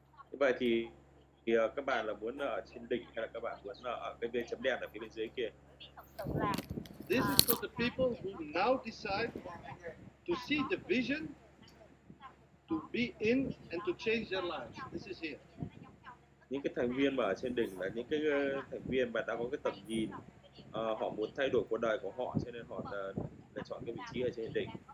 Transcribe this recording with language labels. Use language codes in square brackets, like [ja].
[vi] Vậy thì các bạn là muốn ở trên đỉnh hay là các bạn muốn ở cái bên chấm đen ở phía bên dưới kia? Thật sự là [en] This is for the people who now decide to see the vision, to be in and to change their lives. This is here. [vi] Những cái thành viên mà ở trên đỉnh là những cái thành viên mà đã có cái tầm nhìn, họ muốn thay đổi cuộc đời của họ, cho nên họ lựa chọn cái vị trí ở trên đỉnh.